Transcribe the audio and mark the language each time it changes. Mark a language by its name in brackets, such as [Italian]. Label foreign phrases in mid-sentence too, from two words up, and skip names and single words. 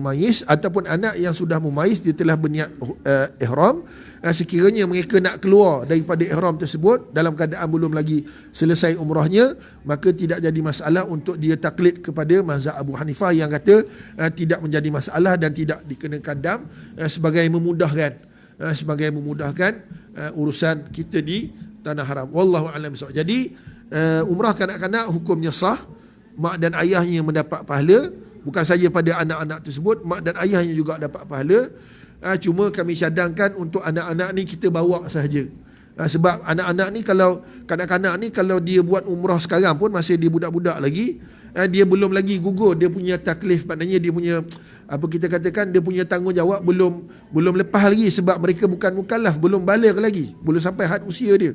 [Malay] mumayyiz ataupun anak yang sudah mumayyiz, dia telah berniat ihram, sekiranya mereka nak keluar daripada ihram tersebut dalam keadaan belum lagi selesai umrahnya, maka tidak jadi masalah untuk dia taklid kepada mazhab Abu Hanifah yang kata tidak menjadi masalah dan tidak dikenakan dam, sebagai memudahkan urusan kita di tanah haram. [Arabic] والله أعلم بالصواب. [Malay] Jadi umrah kanak-kanak hukumnya sah, mak dan ayahnya mendapat pahala. Bukan saja pada anak-anak tersebut, mak dan ayahnya juga dapat pahala. Cuma kami cadangkan untuk anak-anak ni kita bawa sahaja. Sebab anak-anak ni, kalau kanak-kanak ni kalau dia buat umrah sekarang pun masih dia budak-budak lagi, dia belum lagi gugur dia punya taklif, maknanya dia punya dia punya tanggungjawab belum lepas lagi, sebab mereka bukan mukallaf, belum baligh lagi, belum sampai had usia dia.